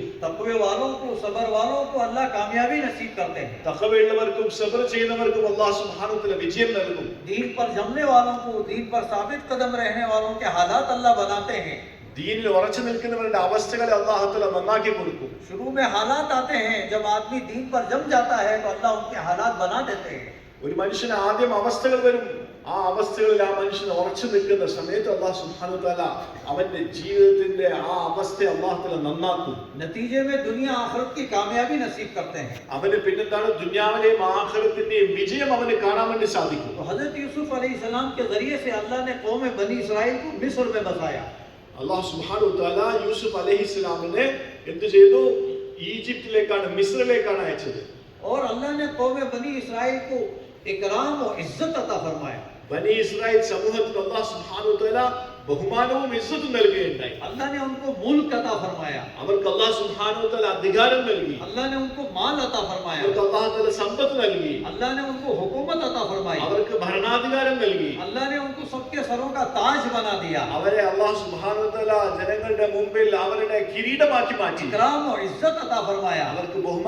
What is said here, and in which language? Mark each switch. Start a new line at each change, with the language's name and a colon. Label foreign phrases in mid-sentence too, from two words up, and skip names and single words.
Hindi: तक़वे वालों को, सब्र वालों को अल्लाह कामयाबी नसीब करते हैं।
Malayalam: തഖ്വയുള്ളവർക്കും സബർ ചെയ്യുന്നവർക്കും
Arabic: الله سبحانه وتعالى
Malayalam: വിജയം നൽകും.
Hindi: दीन पर जमने वालों को, दीन पर साबित कदम रहने वालों के हालात अल्लाह बनाते हैं।
Malayalam: ദീനിൽ ഉറച്ചു നിൽക്കുന്നവരുടെ അവസ്ഥകളെ
Arabic: الله تعالى
Malayalam: നന്നാക്കി കൊടുക്കും.
Hindi: शुरू में हालात आते हैं, जब आदमी दीन पर जम जाता है तो अल्लाह उनके हालात बना देते हैं.
Malayalam: ഒരു മനുഷ്യന് ആദ്യം അവസ്ഥകൾ വരും. ആ അവസ്ഥകളിൽ ആ മനുഷ്യൻ ഉറച്ചു നിൽക്കുന്ന സമയത്ത്
Arabic: الله سبحانه وتعالى
Malayalam: അവന്റെ ജീവിതത്തിന്റെ ആ അവസ്ഥയെ
Arabic: الله تعالى
Malayalam: നന്നാക്കും.
Hindi: नतीजे में दुनिया आखिरत की कामयाबी नसीब करते हैं.
Malayalam: അവന് പിന്നെന്താണ് ദുനിയാവിലെയും ആഖിറത്തിന്റെയും വിജയം അവന് കാണാൻ വേണ്ടി സാധിക്കും.
Hindi: तो हजरत यूसुफ अलैहिस्सलाम के जरिए से अल्लाह ने कौम बनी इसराइल को मिस्र में बसाया.
Arabic: الله سبحانه وتعالى
Malayalam: യൂസുഫ് അലൈഹിസ്സലാമിനെ എന്ത് ചെയ്തു? ഈജിപ്തിലേക്കാണ്, മിസ്രിലേക്കാണ് അയച്ചത്.
Hindi: और अल्लाह ने कौम बनी इसराइल को इकराम और इज्जत अता फरमाया.
Malayalam: ബനി ഇസ്രായേൽ സമൂഹത്തിന്
Arabic: الله سبحانه وتعالى
Malayalam: ബഹുമാനവും ഇസ്സത്തും നൽകുകയുണ്ടായി.
Hindi: अल्लाह ने उनको मुल्क अता फरमाया.
Malayalam: അവർക്ക്
Arabic: الله سبحانه وتعالى
Malayalam: അധികാരം നൽകി.
Hindi: अल्लाह ने उनको माल अता फरमाया.
Malayalam: അവർക്ക്
Arabic: الله تعالى
Malayalam: സമ്പത്ത് നൽകി.
Hindi: अल्लाह ने उनको हुकूमत अता फरमाई.
Malayalam: അവർക്ക് ഭരണാധികാരം നൽകി.
Hindi: अल्लाह ने उनको सबके सरों का ताज बना दिया.
Malayalam: അവരെ
Arabic: الله سبحانه وتعالى
Malayalam: ജനങ്ങളുടെ മുമ്പിൽ അവരുടെ കിരീടമാക്കി മാറ്റി.
Hindi: इकराम और इज्जत अता फरमाया.
Malayalam: അവർക്ക് ബഹുമാനം